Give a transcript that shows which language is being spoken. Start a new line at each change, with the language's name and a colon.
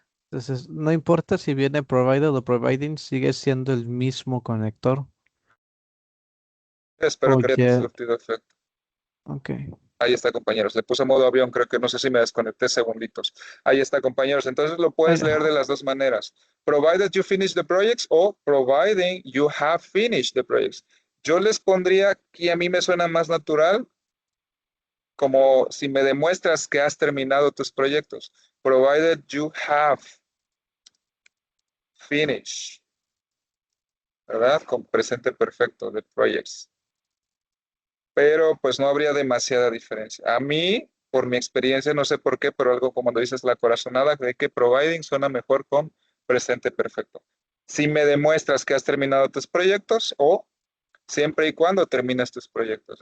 Spanish: Entonces, no importa si viene provided o providing, sigue siendo el mismo conector. Espero que haya Oye. surtido efecto. Ok. Ahí está, compañeros. Le puse modo avión, creo que no sé si me desconecté segunditos. Ahí está, compañeros. Entonces lo puedes leer de las dos maneras.
English: Provided you finish the projects o providing you have finished the projects.
Spanish: Yo les pondría que a mí me suena más natural como si me demuestras que has terminado tus proyectos.
English: Provided you have finished.
Spanish: ¿Verdad? Con presente perfecto de projects. Pero pues no habría demasiada diferencia. A mí, por mi experiencia, no sé por qué, pero algo como cuando dices la corazonada, de que providing suena mejor con presente perfecto. Si me demuestras que has terminado tus proyectos o siempre y cuando termines tus proyectos.